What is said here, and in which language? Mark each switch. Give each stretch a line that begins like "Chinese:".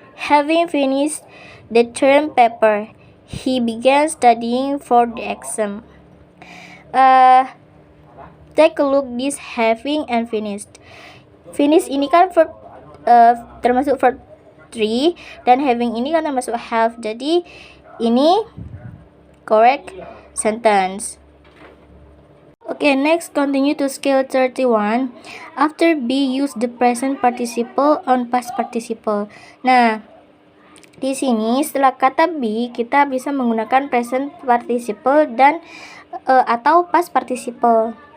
English: Having finished the term paper, he began studying for the exam. Take a look this having and finished.
Indonesian: Finish ini kan verb termasuk verb 3 dan having ini kan termasuk have. Jadi ini
English: correct sentence. Okay, next continue to skill 31. After be, use the present participle on past participle.
Indonesian: Nah, di sini setelah kata be kita bisa menggunakan present participle dan atau past participle.